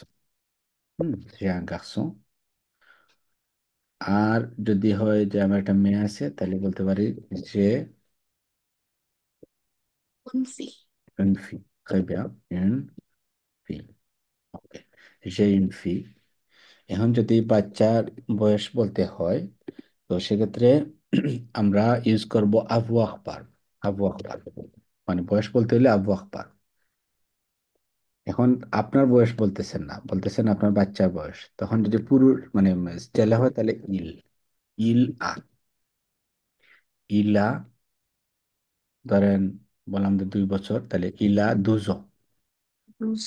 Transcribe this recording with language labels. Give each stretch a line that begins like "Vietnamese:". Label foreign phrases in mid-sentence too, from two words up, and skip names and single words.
Bangla: যে
French: un garçon।
Bangla: আর যদি হয় যে আমার একটা মেয়ে আছে, তাহলে বলতে পারি যে
French: Une fille. une fille। Très bien, une fille।
Bangla: ওকে।
French: j'ai une fille।
Bangla: এখন যদি বাচ্চার বয়স বলতে হয়, তো সেক্ষেত্রে আমরা ইউজ করব
French: avoir par। avoir par
Bangla: মানে বয়স বলতে হলে
French: avoir par।
Bangla: এখন আপনার বয়স বলতেছেন না, বলতেছেন আপনার বাচ্চার বয়স। তখন যদি পুরুষ মানে ছেলে হয় তাহলে ইল,
French: il a,
Bangla: ইলা, ধরেন বললাম যে 2 বছর, তাহলে
French: il a deux ans, Ruso.